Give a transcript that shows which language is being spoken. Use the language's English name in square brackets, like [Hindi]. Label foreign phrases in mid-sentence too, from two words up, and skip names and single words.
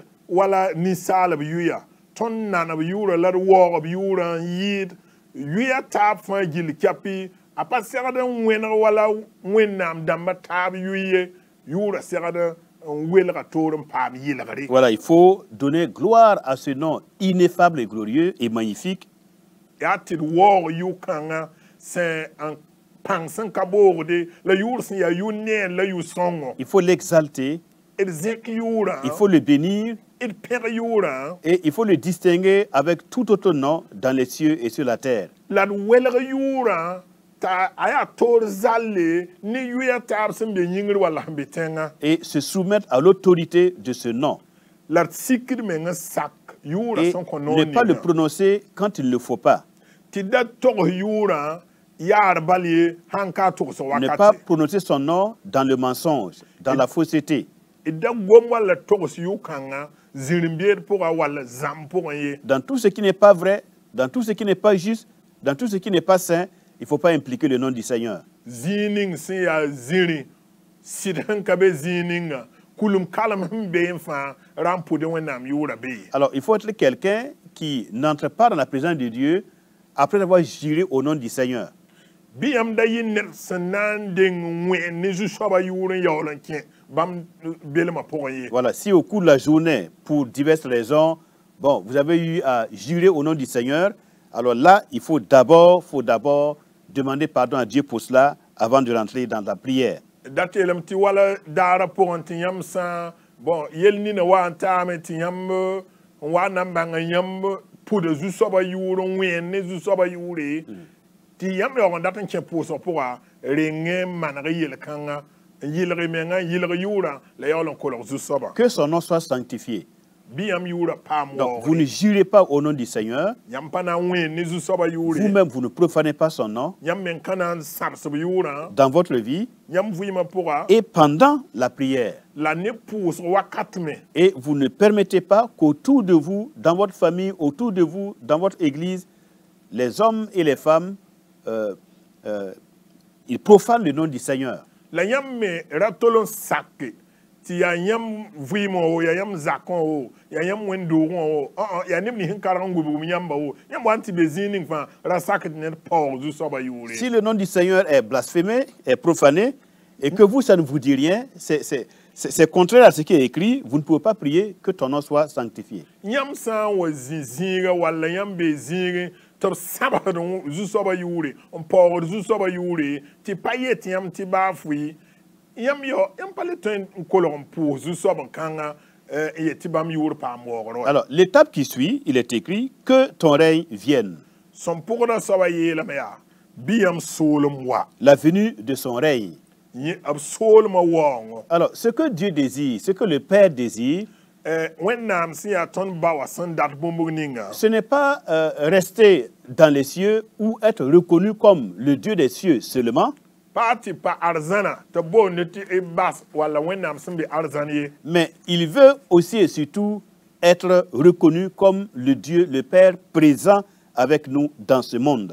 [Mossi] wala ninsaalb yuya tõnd nanb yʋʋra la d waoogb yʋʋra n yɩɩd yuya taab fãa gill kɛpɩ a pa segd n wẽneg wala wẽnnaam dãmba taab yuye yʋʋra segd n welga toor n paam yɩlgre. [French] Voilà, il faut donner gloire à ce nom ineffable et glorieux et magnifique. [Mossi] yaa tɩ d waoog yʋ-kãngã sẽn n pãng sẽn ka boogde la yʋʋr sẽn yaa yʋ-neen la yʋ-sõngo. [French] Il faut l'exalter, [Mossi] d zẽk yʋʋrã [French] il faut le bénir [Mossi] d pẽg yʋʋrã [French] et il faut le distinguer avec tout autre nom dans les cieux et sur la terre. [Mossi] la d welg yʋʋrã t'a a yaa toor zalle ne yʋya taab sẽn be yĩngr walla sẽn be tẽngã [French] Et se soumettre à l'autorité de ce nom. [Mossi] la d sikd meng n sak yʋʋra [French] Et [Mossi] sẽn kõ [French] ne pas le [Mossi] noog [French] prononcer quand il ne le faut pas. [Mossi] tɩ da togs yʋʋrã yaar bal ye sãn ka a togsg [French] Ne pas [Mossi] wakate [French] prononcer son nom dans le mensonge, dans la fausseté. [Mossi] d da gom walla togs yʋ-kãngã zĩr-n-beed pʋga walla zãmb pʋgẽ ye [French] Dans tout ce qui n'est pas vrai, dans tout ce qui n'est pas juste, dans tout ce qui n'est pas saint, il ne faut pas impliquer le nom du Seigneur. [Mossi] zĩig ning sẽn yaa zĩrĩ sɩd sẽn ka be zĩig ninga kulum kalem sẽn been fãa rãmb pʋdẽ wẽnnaam yʋʋra be ye. [French] Alors, il faut être quelqu'un qui n'entre pas dans la présence de Dieu après avoir juré au nom du Seigneur. [Mossi] bɩ yãmb da yɩ ned sẽn na n deng wẽ ne zu-soabã yʋʋr n yaool n kẽ bãmb belmã pʋgẽ ye. [French] Voilà, si au cours de la journée, pour diverses raisons, bon, vous avez eu à jurer au nom du Seigneur, alors là, il faut d'abord demander pardon à Dieu pour cela avant de rentrer dans la prière. [Mossi] dat yeelame tɩ wala daarã pʋgẽ tɩ yãmb sã bon yel nina wa n taame tɩ yãmb n wa na n bãng yãmb pʋda zu-soabã yʋʋr n wẽen ne zu-soabã yʋʋre tɩ yãmb yaoog n dat n kẽ pʋʋsg pʋga reng n maneg yel-kãngã n yɩlg menga n yɩlg yʋʋrã la yaool n kolg zu-soabã [French] Que son nom soit sanctifié. [Mossi] bɩ yãmb yʋʋrã paam [French] Donc, vous ne jurez pas au nom du Seigneur. [Mossi] yãmb pa na n wẽen ne zu-soabã yʋʋre [French] Vous-même, vous ne profanez pas son nom [Mossi] yãmb meng ka na n sãbsb yʋʋrã [French] dans votre vie [Mossi] yãmb vɩɩmã pʋga [French] et pendant la prière. [Mossi] la ne pʋʋsg wakat me [French] Et vous ne permettez pas qu'autour de vous, dans votre famille, autour de vous, dans votre église, les hommes et les femmes, ils profanent le nom du Seigneur. [Mossi] la yãmb me ra tol n sake tɩ yaa yãmb vɩɩmã wo yaa yãmb zakã wo yaa yãmb wẽn-doogẽ wo yaa neb nins n karg n gubgm yãmba wo yãmb wa n tɩ be zĩig ning fãa ra sak tɩ ned paoog zu-soabã yʋʋre [French] Si le nom du Seigneur est blasphémé, est profané, et que vous, ça ne vous dit rien, c'est contraire à ce qui est écrit, vous ne pouvez pas prier que ton nom soit sanctifié. [Mossi] yãmb sã n wa zĩ-zĩiga walla yãmb bee zĩigẽ tɩ b sãbsd zu-soabã yʋʋre n paoogd zu-soabã yʋʋre tɩ pa yet yãmb tɩ baa fʋɩ yãmb pa le tõe n kolg n pʋʋs zu-soab n kãngã n yet tɩ bãmb yʋʋr paam waoogr wa [French] Alors, l'étape qui suit, il est écrit que ton règne vienne. [Mossi] sõn pʋgda soabã yeelame yaa bɩ yãmb soolem wa [French] La venue de son règne. [Mossi] b soolmã waoongo [French] Alors, ce que Dieu désire, ce que le Père désire, [Mossi] wẽnnaam sẽn yaa tõnd ba wa sẽn dat bũmb ninga [French] ce n'est pas rester dans les cieux ou être reconnu comme le Dieu des cieux seulement, [Mossi] pa tɩ pa arzãna tɩ boonde tɩ y bas walla wẽnnaam sẽn be arzãn ye [French] mais il veut aussi et surtout être reconnu comme le Dieu, le Père présent avec nous dans ce monde.